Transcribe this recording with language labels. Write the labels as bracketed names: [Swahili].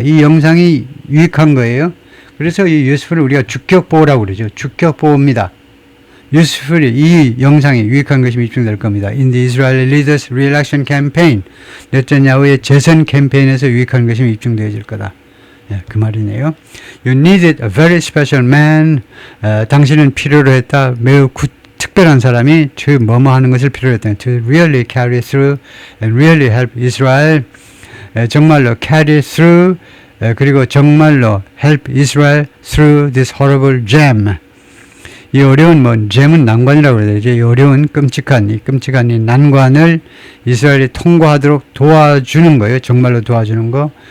[Korean] 이 영상이 유익한 거예요. 그래서 이 useful을 우리가 주격보호라고 그러죠. 주격보호입니다. useful이 이 영상이 유익한 것이 입증될 겁니다. [English] In the Israeli leaders' re-election campaign, [Korean] 네타냐후의 재선 캠페인에서 유익한 것이 입증되어질 거다. 그 말이네요. [English] You needed a very special man. [Korean] 당신은 필요로 했다. 매우 특별한 사람이 뭐뭐 하는 것을 필요로 했다. [English] To really carry through and really help Israel. [Korean] 정말로 [English] carry through [Korean] 그리고 정말로 [English] help Israel through this horrible jam. [Korean] 이 어려운 잼은 난관이라고 그래야 되죠. 이 어려운 끔찍한 이 난관을 이스라엘이 통과하도록 도와주는 거예요. 정말로 도와주는 거.